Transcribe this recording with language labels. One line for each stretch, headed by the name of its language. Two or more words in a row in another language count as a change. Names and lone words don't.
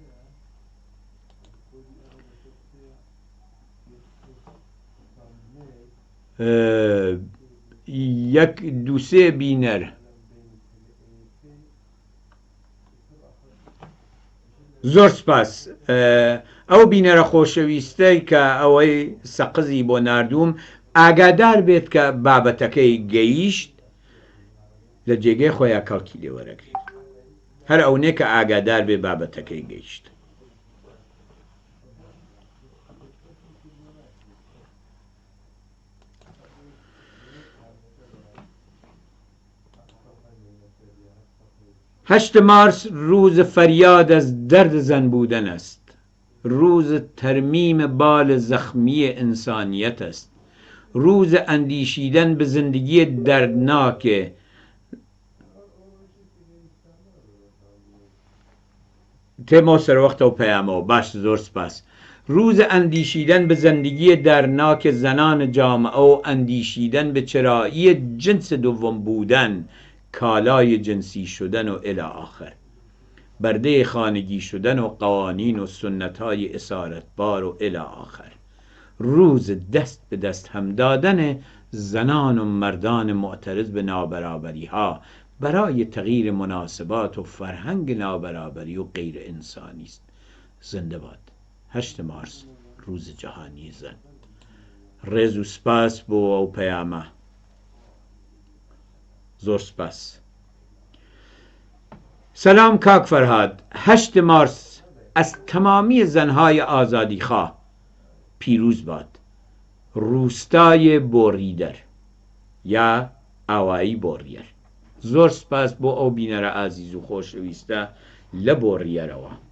Central Kurdish: یەک دووسێ بینەر زۆر سپاس. ئەو بینەرە خۆشەویستەی کە ئەوەی سەقزی بۆ ناردووم ئاگادار بێت کە بابەتەکەی گەیشت لە جێگەی خۆیان کەڵکی لێوەرەگرێت. هەر ئەوەیە کە ئاگادار بێ بابەتەکەی گەیشت.
Persian: هشت مارس روز فریاد از درد زن بودن است. روز ترمیم بال زخمی انسانیت است. روز اندیشیدن به زندگی دردناک
Central Kurdish: تێمە سەر وەختە و پەیامەوە. باش، زۆر سپاس.
Persian: روز اندیشیدن به زندگی دردناک زنان جامعه و اندیشیدن به چرایی جنس دوم بودن، کالای جنسی شدن و الی آخر، برده خانگی شدن و قوانین و سنت‌های اسارتبار و الی آخر. روز دست به دست هم دادن زنان و مردان معترض به نابرابری ها برای تغییر مناسبات و فرهنگ نابرابری و غیر انسانی است. زنده باد. 8 مارس روز جهانی زن.
Central Kurdish: ڕێز و سپاس بۆ ئەو پەیامە. زۆر سپاس.
Persian: سلام کاک فرهاد، 8 مارس از تمامی زنهای آزادیخواه پیروز باد.
Central Kurdish: روستای بۆڕیدەر یا ئاوایی بۆڕیەر. زۆر سپاس بۆ ئەو بینەرە ئازیز و خۆشەویستە لە بۆڕیەرەوە.